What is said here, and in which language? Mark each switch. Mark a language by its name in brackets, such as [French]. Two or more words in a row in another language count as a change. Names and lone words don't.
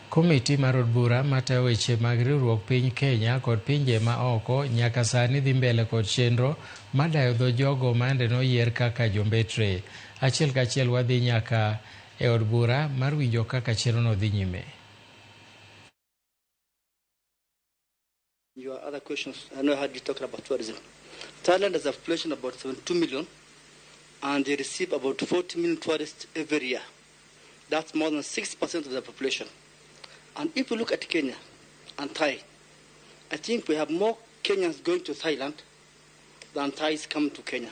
[Luo (Kenya and Tanzania)] Komiti mar od bura matayo weche mag riwruok piny Kenya kod pinje ma oko nyaka sani dhi mbele kod chenro madayo dho jogo mande noyier kaka jombetre. Achiel kachiel wadhi nyaka e od bura mar winjo kaka chenro no dhi nyime. [English] Your other questions, I know I heard you talking about tourism. Thailand has a population of about 72 million, and they receive about 40 million tourists every year. That's more than 6% of the population. And if you look at Kenya and Thai, I think we have more Kenyans going to Thailand than Thais coming to Kenya.